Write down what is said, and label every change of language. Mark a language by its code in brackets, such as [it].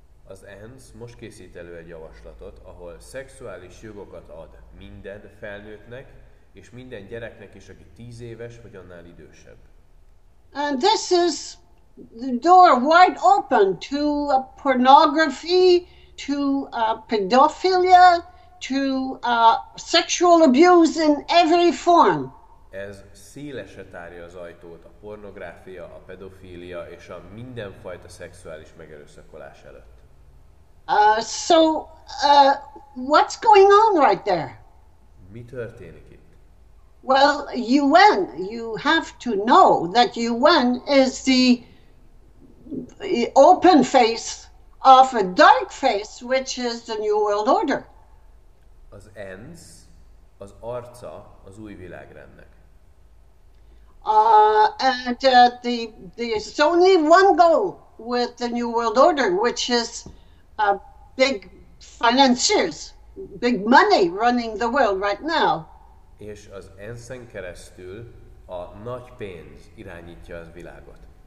[hu] Az ENSZ most készít elő egy javaslatot, ahol szexuális jogokat ad minden felnőttnek és minden gyereknek is, aki 10 éves vagy annál idősebb. [en] And this is the door wide open to pornography, to pedophilia, to sexual abuse in every form. [hu] Ez szélesre tárja az ajtót a pornográfia, a pedofília és a mindenfajta szexuális megerőszakolás előtt. [en] So what's going on right there? [hu] Mi történik itt? [en] Well, UN, you have to know that UN is the open face of a dark face, which is the New World Order. [hu] Az ENSZ az arca az új világrendnek. [en] And there's only one goal with the New World Order, which is big financiers, big money running the world right now. [hu] És az ENSZ-en keresztül a nagy pénz irányítja az világot.